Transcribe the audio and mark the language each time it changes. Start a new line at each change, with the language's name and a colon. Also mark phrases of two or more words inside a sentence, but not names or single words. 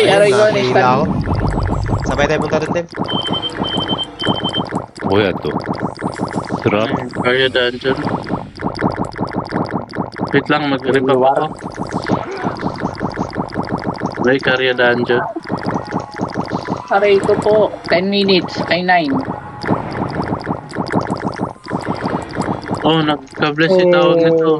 Filipino: Ayun, aray ko. Next nakahila ako. time. Sabay tayo punta doon, Tem.
Korean: 뭐야 또? 드랍?
Filipino: Kaya dungeon. Wait lang, mag-rip up ako. May Karya dungeon. Aray ko po. 10 minutes. Ay, 9. Oh, nagka-bless si tawag nito.